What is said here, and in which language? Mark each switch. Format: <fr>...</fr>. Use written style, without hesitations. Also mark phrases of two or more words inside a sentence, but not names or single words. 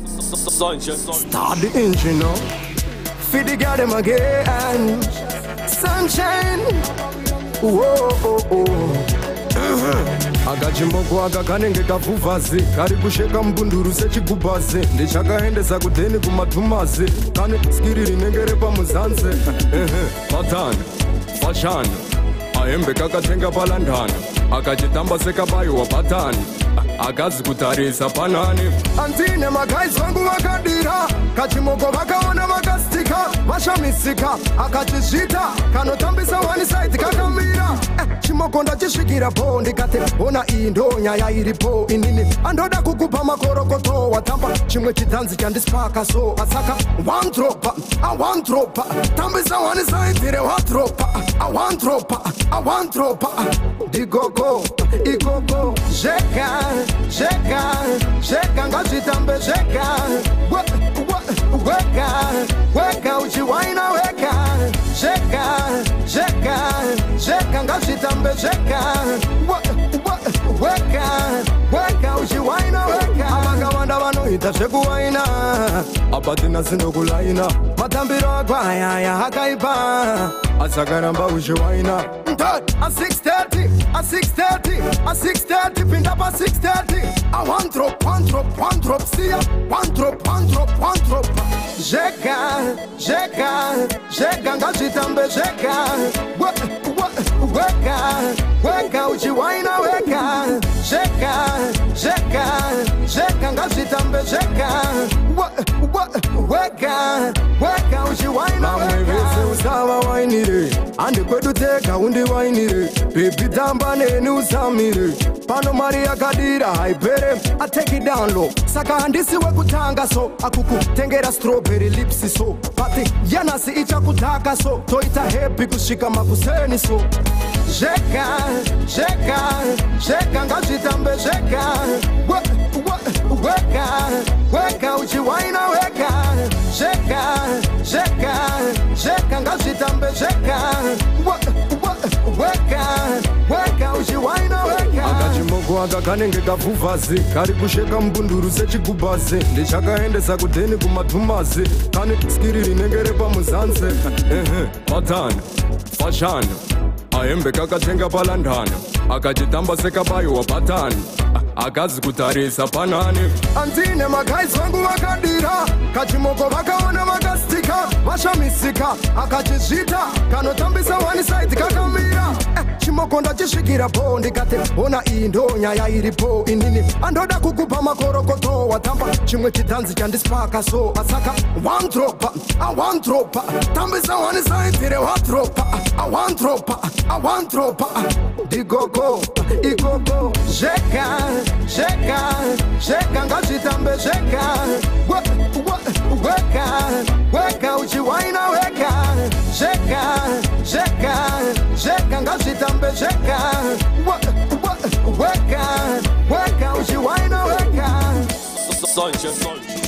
<en>Start the engine now. Feed the girl them again. Sunshine. Whoa, oh, oh.</en> <sn>Akachimoko akakanenge kafuvazi kari kusheka mbunduru sechigubazi ndichakaendesa kudheni kumathumazi kane skiri rinenge repamuzanze patani fashani ahembe kakatenga palandana akachitamba sekabayiwa patani akazi kutarisa panani andine magaizi vangu vakadira kachimoko vakaona vakastika vashamisika akachizvita kanotambisa</sn> <en>one side</en> <sn>kakamira chimoko ndachisvikira po ndikati ona iyi ndo nyaya iripo inini andoda kukupa makorokoto watamba chimwe chidhanzi chandispaka so asaka</sn> <en>one drop</en> <sn>tambisa</sn> <en>one side</en> <sn>re drop</sn> <en>I want drop</en> <sn>digogo igogo Sheka ngazitambe sheka Weka uchiwaina weka Sheka ngazitambe sheka Weka uchiwaina weka Abagawanda vanoita shekuwaina Abatina sindokulaina Matambiro akwaya hakaipa Asakaramba uchiwaina A</sn> <en>6:30</en> <sn>pinda pa</sn> <en>6:30 I want drop see ya one drop</en> <sn>Jeka ngazitambe jeka Weka uchiwaina weka Jeka ngazitambe jeka Weka uchiwaina weka usawa wainire andi kwedu teka undi wainire baby tamba neni usamire pano mari yakadira haipere</sn> <en>I take it down low</en> <sn>saka handisi wekutanga so akukutengera</sn> <en>strawberry lips</en> <sn>so pati yanasi ichakutaka so toita happy kushika makuseni so Sheka ngazitambe sheka Weka uchiwaina weka Sheka ngazitambe sheka Weka uchiwaina weka Akachimoko akakanenge kafuvazi kari kusheka mbunduru sechigubazi ndichakaendesa kudheni kumathumazi kane skiri rinenge repamuzanze patani fashani ahembe kakatenga palandana akachitamba sekabayiwa patani akazi kutarisa panani andine magaizi vangu vakadira kachimoko vakaona vakastika vashamisika akachizvita kanotambisa</sn> <en>one side</en> <sn>kakamira chimoko ndachisvikira po ndikati ona iyi ndo nyaya iripo inini andoda kukupa makorokoto watamba chimwe chidhanzi chandispaka so asaka</sn> <en>one drop</en> <sn>tambisa</sn> <en>one side</en> <sn>re</sn> <en>I want drop</en> <sn>digogo igogo Sheka ngazitambe sheka Weka uchiwaina weka Sheka ngazitambe sheka Weka uchiwaina weka</sn>